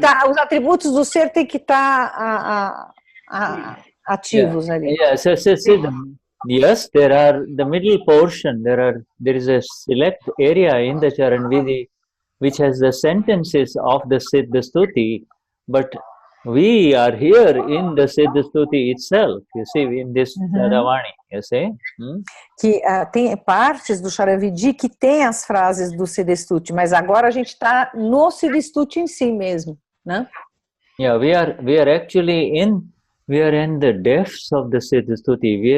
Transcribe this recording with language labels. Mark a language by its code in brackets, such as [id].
[pt] Os atributos do ser tem que estar ativos ali. [en] Yes, yes, there are the middle portion. There is a select area in the Charan Vidhi which has the sentences of the Siddha Stuti, but we are here in the Siddha Stuti itself. You see, in this Radhavani, you see. [pt] Que tem partes do Charan Vidhi que tem as frases do Siddha Stuti, mas agora a gente está no Siddha Stuti em si mesmo, né? [en] Yeah, we are actually in we are in the depths of the Siddha Stuti.